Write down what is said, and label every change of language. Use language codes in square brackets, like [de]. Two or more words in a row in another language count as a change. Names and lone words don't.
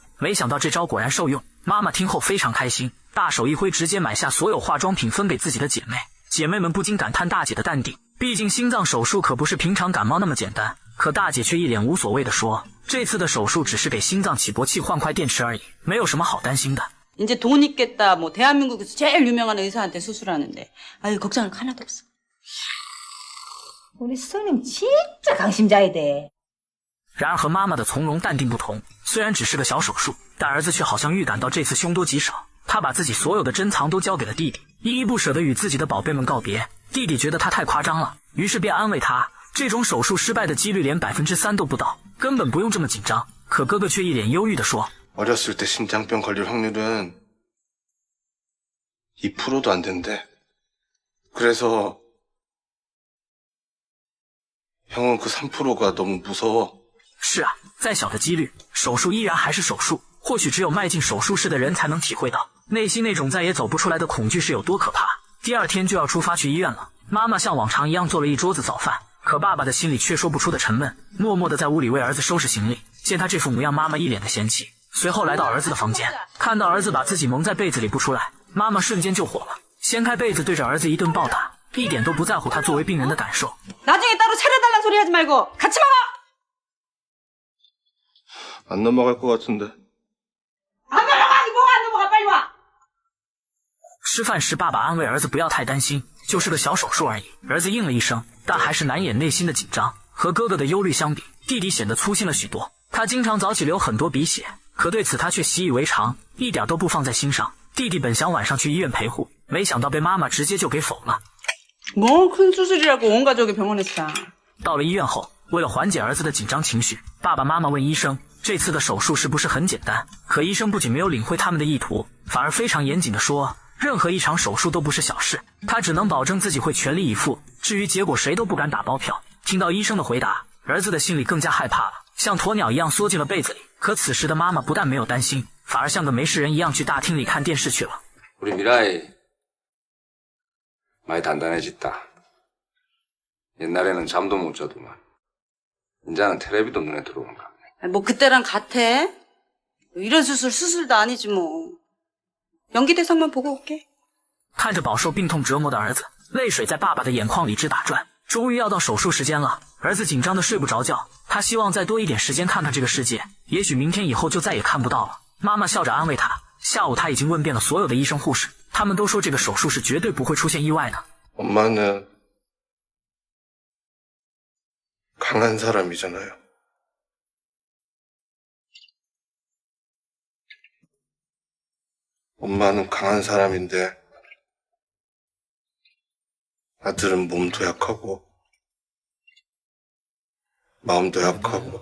[zh] 没想到这招果然受用，妈妈听后非常开心，大手一挥，直接买下所有化妆品分给自己的姐妹。姐妹们不禁感叹大姐的淡定，毕竟心脏手术可不是平常感冒那么简单。可大姐却一脸无所谓地说，这次的手术只是给心脏起搏器换块电池而已，没有什么好担心的。 [ko] 이제 돈 있겠다. 뭐 대한민국에서 제일 유명한 의사한테 수술하는데. 아유 걱정할 거 하나도 없어. 우리 스님 진짜 강심자야 돼. [zh] 然而和妈妈的从容淡定不同，虽然只是个小手术，但儿子却好像预感到这次凶多吉少。他把自己所有的珍藏都交给了弟弟，依依不舍地与自己的宝贝们告别。弟弟觉得他太夸张了，于是便安慰他，这种手术失败的几率连3%都不到，根本不用这么紧张。可哥哥却一脸忧郁地说。 [ko] 어렸을 때 심장병 걸릴 확률은 2%도 안 된대. 그래서 형은 그 3%가 너무 무서워. [zh] 是啊，再小的几率，手术依然还是手术。或许只有迈进手术室的人才能体会到内心那种再也走不出来的恐惧是有多可怕。第二天就要出发去医院了，妈妈像往常一样做了一桌子早饭，可爸爸的心里却说不出的沉闷，默默地在屋里为儿子收拾行李。见他这副模样，妈妈一脸的嫌弃。 随后来到儿子的房间，看到儿子把自己蒙在被子里不出来，妈妈瞬间就火了，掀开被子对着儿子一顿暴打，一点都不在乎他作为病人的感受。 [ko] 나중에 따로 차려달라는 소리 하지 말고 같이 먹어! 안 넘어갈 것 같은데. 안 넘어가! 니 뭐가 안 넘어가! 빨리 와! [zh] 吃饭时，爸爸安慰儿子不要太担心，就是个小手术而已。儿子应了一声，但还是难掩内心的紧张。和哥哥的忧虑相比，弟弟显得粗心了许多。他经常早起流很多鼻血。 可对此他却习以为常，一点都不放在心上。弟弟本想晚上去医院陪护，没想到被妈妈直接就给否了。 [ko] 뭐 큰 수술이라고 온 가족이 병원에 싸. [zh] 到了医院后，为了缓解儿子的紧张情绪，爸爸妈妈问医生，这次的手术是不是很简单？可医生不仅没有领会他们的意图，反而非常严谨地说，任何一场手术都不是小事，他只能保证自己会全力以赴，至于结果谁都不敢打包票。听到医生的回答，儿子的心里更加害怕了。 像鸵鸟一样缩进了被子里，可此时的妈妈不但没有担心，反而像个没事人一样去大厅里看电视去了。 [ko] 우리 미라이 많이 단단해졌다. 옛날에는 잠도 못 자더만. 이제는 텔레비도 눈에 들어온다. 뭐 그때랑 같아? 이런 수술도 아니지 뭐. 연기 대상만 보고 올게. [zh] 看着饱受病痛折磨的儿子，泪水在爸爸的眼眶里直打转。终于要到手术时间了，儿子紧张的睡不着觉。他希望再多一点时间看看这个世界，也许明天以后就再也看不到了。妈妈笑着安慰他。下午他已经问遍了所有的医生护士，他们都说这个手术是绝对不会出现意外的。 [ko] 엄마는 강한 사람이잖아요. 엄마는 강한 사람인데 아들은 몸도 약하고 마음도 약하고.